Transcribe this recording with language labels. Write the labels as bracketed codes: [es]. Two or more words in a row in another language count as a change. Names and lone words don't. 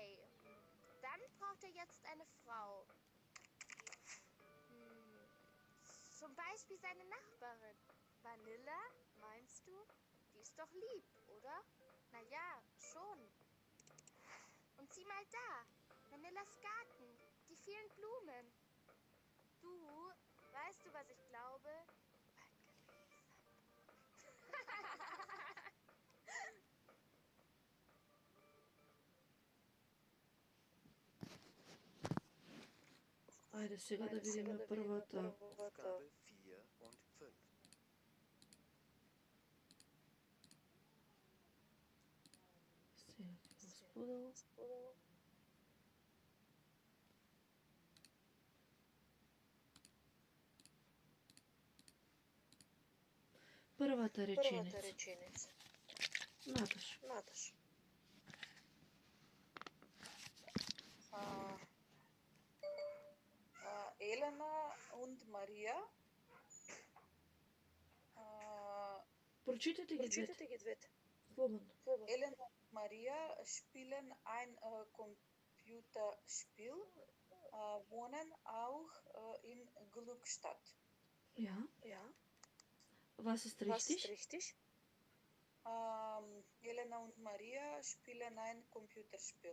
[de] Dann braucht er jetzt eine Frau. Zum Beispiel seine Nachbarin. Vanilla, meinst du? Die ist doch lieb, oder? Naja, schon. Und sieh mal da. Vanillas Garten. Die vielen Blumen. Du, weißt du, was ich glaube? [mk] Ајде сега да видиме првата. [de] Aufgabe 4 und 5. [mk] Сега ќе го споделам. Првата реченица. Наташ. [de] Elena und Maria. [mk] Прочитате ги двете. Слободно. [de] Elena und Maria spielen ein Computerspiel, wohnen auch in Glückstadt. Ja. Was ist richtig? Elena und Maria spielen ein Computerspiel.